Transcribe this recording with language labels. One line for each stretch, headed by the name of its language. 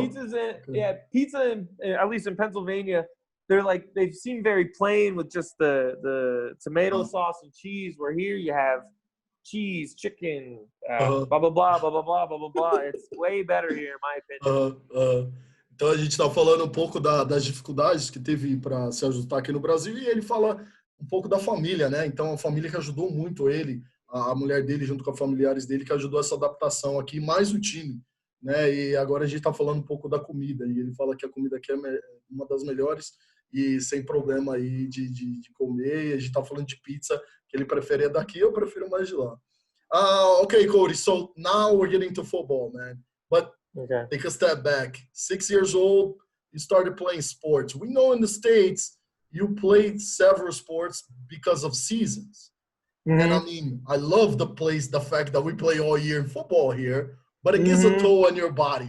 English: Pizza at least in Pennsylvania, they seem very plain with just the tomato sauce and cheese. Where here you have cheese, chicken, blah blah blah blah blah blah blah blah blah. It's way better here, in my opinion.
Portuguese: Então a gente está falando um pouco das dificuldades que teve para se ajustar aqui no Brasil, e ele fala um pouco da família, né? Então a família que ajudou muito ele, a mulher dele junto com os familiares dele, que ajudou essa adaptação aqui, mais o time, né? E agora a gente está falando um pouco da comida, e ele fala que a comida aqui é uma das melhores e sem problema aí de comer. E a gente está falando de pizza, que ele prefere daqui, eu prefiro mais de lá.
English: Okay, Cody, so now we're getting to football, man. But take a step back. 6 years old, you started playing sports. We know in the States, you played several sports because of seasons. Mm-hmm. And I mean, I love the fact that we play all year in football here, but it gives a toll on your body.